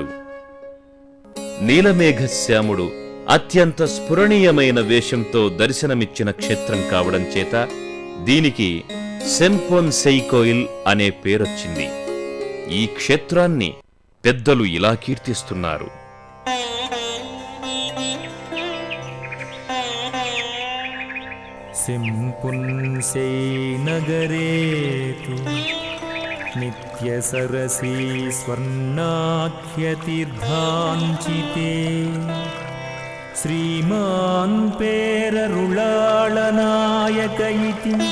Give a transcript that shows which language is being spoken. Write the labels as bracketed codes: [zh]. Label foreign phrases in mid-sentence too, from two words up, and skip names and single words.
[te] నీలమేఘశ్యాముడు అత్యంత స్ఫురణీయమైన వేషంతో దర్శనమిచ్చిన క్షేత్రం కావడం చేత దీనికి సెంపొన్సై కోయిల్ అనే పేరొచ్చింది. ఈ క్షేత్రాన్ని పెద్దలు ఇలా కీర్తిస్తున్నారు. [sa] सिंपुंसै नगरे तु नित्यसरसी स्वर्णाख्यतीर्थाञ्चिते श्रीमान् पेररुळाळनायक इति